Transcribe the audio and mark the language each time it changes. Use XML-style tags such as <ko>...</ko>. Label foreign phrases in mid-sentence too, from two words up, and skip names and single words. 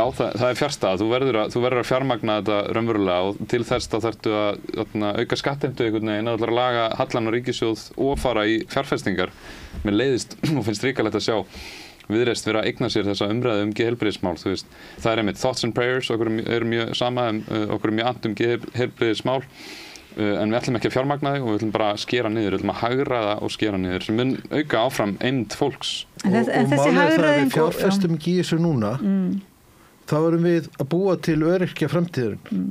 <is>Já, það er fjarstæða. Þú verður að fjármagna þetta raunverulega og til þess þá þarftu að auka skattheimtu einhvern veginn, að laga hallan á ríkissjóð og fara í fjárfestingar. Mér leiðist og finnst ríkalegt að sjá Viðreisn vera að eigna sér þessa umræðu geðheilbrigðismál, þú veist. Það er einmitt</is> <en>thoughts and prayers,</en> <is>okkur er mjög sama, okkur er mjög geðheilbrigðismál, en við ætlum ekki að fjármagna þig og við ætlum bara að skera niður, við ætlum að hagræða og skera niður, sem mun auka áfram eymd fólks. Og málið það að við fjárfestum ekki í þessu núna, þá erum við að búa til öryrkja framtíðurinn.</is>